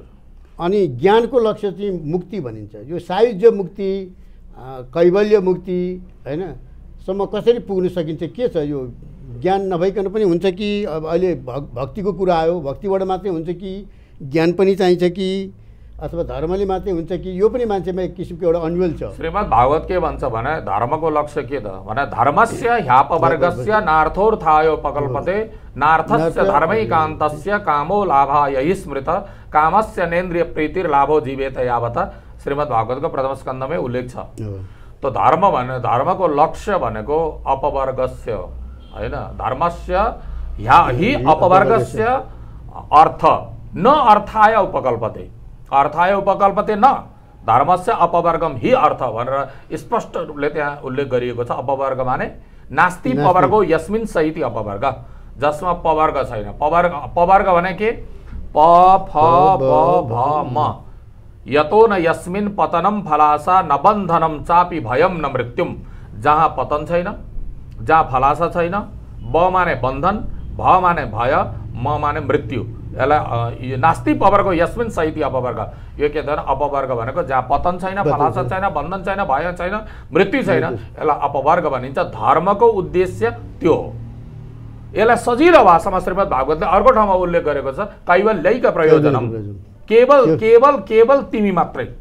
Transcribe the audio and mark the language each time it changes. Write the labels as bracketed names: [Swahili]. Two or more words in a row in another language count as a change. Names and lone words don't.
[Nepali] अनि ज्ञानको लक्ष्य चाहिँ मुक्ति भनिन्छ। यो सायुज्य मुक्ति, कैवल्य मुक्ति होइन सम्म कसरी पुग्न सकिन्छ? के छ यो? ज्ञान नभइकन पनि हुन्छ कि अब अहिले भक्तिको कुरा आयो, भक्तिबाट मात्रै हुन्छ कि ज्ञान पनि चाहिन्छ कि अथवा धर्मले मात्रै हुन्छ कि? यो पनि मान्छेमा एक किसिमको एउटा अन्यल छ। श्रीमद् भागवत के भन्छ भने धर्मको लक्ष्य के त भने [Sanskrit] धर्मस्य ह्यापवर्गस्य नार्थोर्थायोपकल्पते नार्थस्य धर्मैकान्तस्य कामो लाभाय स्मृत कामस्य नेन्द्रिय प्रीतिर्लाभो जीवेत यावत [Nepali] श्रीमद् भागवतको प्रथम स्कन्धमै उल्लेख छ। त धर्म भने धर्मको लक्ष्य भनेको अपवर्गस्य होइन, [Sanskrit] धर्मस्य हि अपवर्गस्य अर्थ न अर्थाय उपकल्पते, अर्थाय उपकल्पते न धर्मस्य अपवर्गम हि अर्थ [Nepali] भनेर स्पष्ट रूपले त्यहाँ उल्लेख गरिएको छ। [Sanskrit] अपवर्ग माने नास्ति पवर्गो यस्मिन् सहिति अपवर्ग, [Nepali] जसमा पवर्ग छैन। पवर्ग भने के? [Sanskrit] प फ ब भ म यतो न यस्मिन् पतनम फलासा न बन्धनम चापि भयम न मृत्युम। [Nepali] जहाँ पतन छैन, जहाँ फलासा छैन, ब माने बन्धन, भ माने भय, म माने मृत्यु। [Sanskrit] यसलाई नास्ति पवर्गो यस्मिन् सहिति अपवर्ग। [Nepali] यो के त? अपवर्ग भनेको जहाँ पतन छैन, फलासा छैन, बन्धन छैन, भय छैन, मृत्यु छैन, यसलाई अपवर्ग भनिन्छ। धर्मको उद्देश्य त्यो हो। यसलाई सजिलो भाषामा श्रीमद् भागवतले अर्को ठाउँमा उल्लेख गरेको छ, [Sanskrit] कैवल्यैक प्रयोजनम, [Nepali] केवल केवल केवल तिमी मात्रै।